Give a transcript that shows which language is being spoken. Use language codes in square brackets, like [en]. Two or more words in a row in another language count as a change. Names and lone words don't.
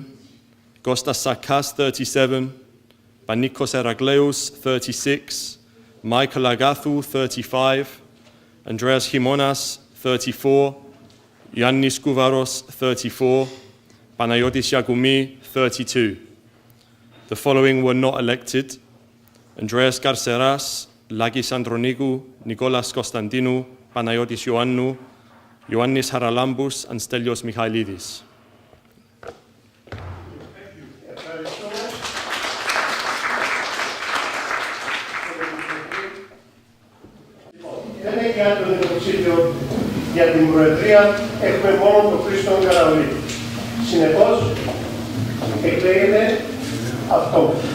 [en] Kostas Sakas, 37. Panikos Erakleous, 36. Michael Agathou, 35. Andreas Himonas, 34. Yannis Kouvaros, 34. Panayotis Yagoumi, 32. The following were not elected: Andreas Karseras, Lagis Andronikou, Nikolas Konstantinou, Panayotis Ioannou, Ioannis Haralambous, and Stelios Michailidis. [el] Δεν έχει άλλο υποψήφιο για την Προεδρία, έχουμε μόνο τον Χρήστο Καραολή. Συνεπώς, εκλέγεται αυτό.